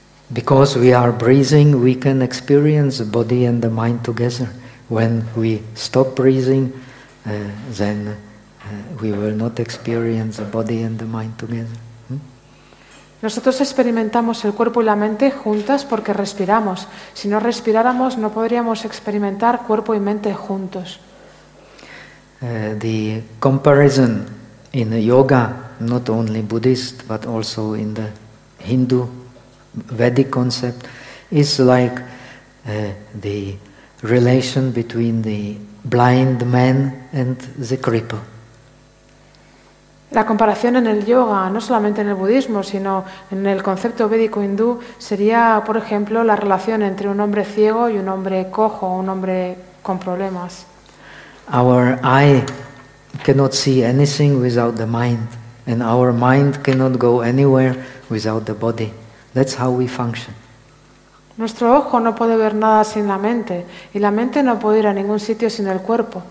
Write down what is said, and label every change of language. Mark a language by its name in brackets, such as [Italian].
[English] Because we are breathing, we can experience the body and the mind together. When we stop breathing, then we will not experience the body and the mind together. [Spanish] Nosotros experimentamos el cuerpo y la mente juntas porque respiramos. Si no respiráramos, no podríamos experimentar cuerpo y mente juntos. [English] The comparison in the yoga, not only Buddhist, but also in the Hindu Vedic concept, is like the relation between the blind man and the cripple. [Spanish] La comparación en el yoga, no solamente en el budismo, sino en el concepto védico hindú, sería, por ejemplo, la relación entre un hombre ciego y un hombre cojo, un hombre con problemas. [English] Our eye cannot see anything without the mind, and our mind cannot go anywhere without the body. That's how we function. [Spanish] Nuestro ojo no puede ver nada sin la mente, y la mente no puede ir a ningún sitio sin el cuerpo.